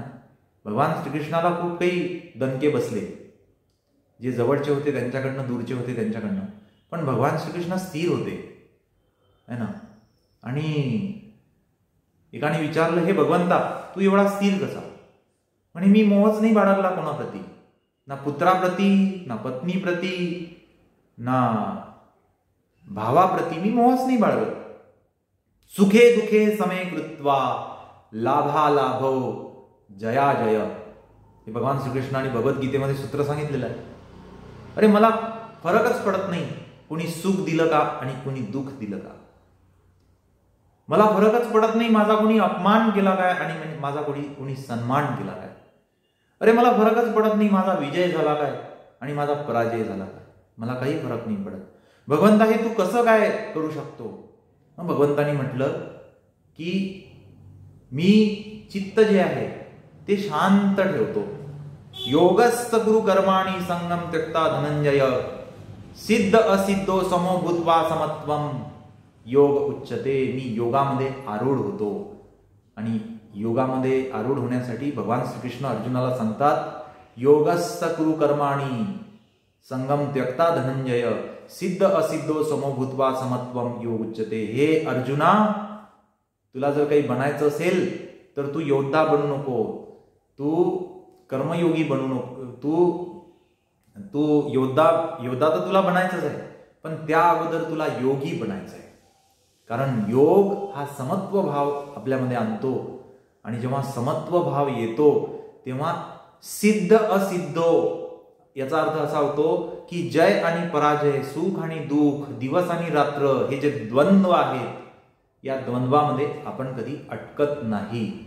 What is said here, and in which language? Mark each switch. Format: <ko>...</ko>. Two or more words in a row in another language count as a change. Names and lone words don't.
<mr>भगवान श्रीकृष्णाला खूप काही दणके बसले, जे जवळचे होते त्यांच्याकडनं, दूरचे होते त्यांच्याकडनं, पण भगवान श्रीकृष्ण स्थिर होते,</mr> <hi>है ना.</hi> <mr>आणि एकाने विचारलं, हे भगवंता तू एवढा स्थिर कसा? म्हणे मी मोहच नाही बाळगला कोणाप्रती, ना पुत्राप्रती, ना पत्नीप्रती, ना भावाप्रती मी मोहच नाही बाळगत.</mr> <sa>सुखे दुखे समे कृत्वा लाभा लाभो जया जय,</sa> <mr>हे भगवान श्रीकृष्णाने भगवद्गीतेमध्ये सूत्र सांगितलेलं आहे. अरे मला फरकच पडत नाही कुणी सुख दिलं का आणि कुणी दुःख दिलं का. मला फरकच पडत नाही माझा कुणी अपमान केला काय आणि माझा कुणी सन्मान केला काय. अरे मला फरकच पडत नाही माझा विजय झाला काय आणि माझा पराजय झाला काय. मला काही फरक नाही पडत. भगवंता हे तू कसं काय करू शकतो? भगवंतानी म्हटलं की मी चित्त जे आहे ते शांत ठेवतो.</mr> <sa>योगस्थ गुरु कर्माणि संगम त्यक्ता धनंजय, सिद्ध असिद्धो समो भूत्वा समत्वम योग उच्चते.</sa> <mr>मी योगामध्ये आरूढ होतो आणि योगामध्ये आरूढ होण्यासाठी भगवान श्रीकृष्ण अर्जुनाला सांगतात,</mr> <sa>योगस्थ गुरु कर्माणि संगम त्यक्ता धनंजय, सिद्ध असिद्धो समो भूत्वा समत्वम योग उच्चते.</sa> <mr>हे अर्जुना, तुला जर काही बनायचं असेल तर तू योद्धा बनू नको, तू कर्मयोगी बनू नको, तू योद्धा तर तुला बनायचंच आहे, पण त्या अगोदर तुला योगी बनायचं आहे. कारण योग हा समत्व भाव आपल्यामध्ये आणतो आणि जेव्हा समत्व भाव येतो तेव्हा</mr> <sa>सिद्ध असिद्धो</sa> <mr>याचा अर्थ असा होतो की जय आणि पराजय, सुख आणि दुःख, दिवस आणि रात्र हे जे द्वंद्व आहेत, या द्वंद्वामध्ये आपण कधी अटकत नाही.</mr>